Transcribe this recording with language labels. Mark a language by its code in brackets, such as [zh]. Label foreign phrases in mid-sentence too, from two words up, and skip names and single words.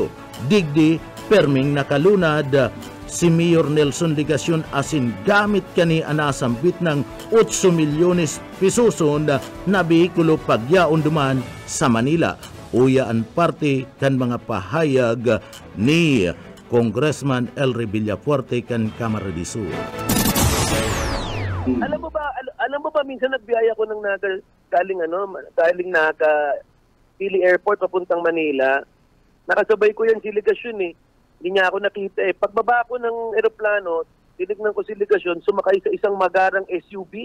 [bik] Digdi perming nakalunad si Mayor Nelson Ligacion asin gamit kani anasambit ng 8 milyones pesoson na behikulo pagyaon duman sa Manila. Uya ang parte kan mga pahayag ni Congressman Elry Villafuerte kan Camarines Sur. [tl] Alam mo ba minsan nagbiyaya ko ng galing Naga Pili Airport papuntang Manila. Nakasabay ko yan si Ligacion eh. Hindi niya ako nakita eh. Pagbaba ko ng eroplano, tinignan ko si Ligacion sumakay sa isang magarang SUV.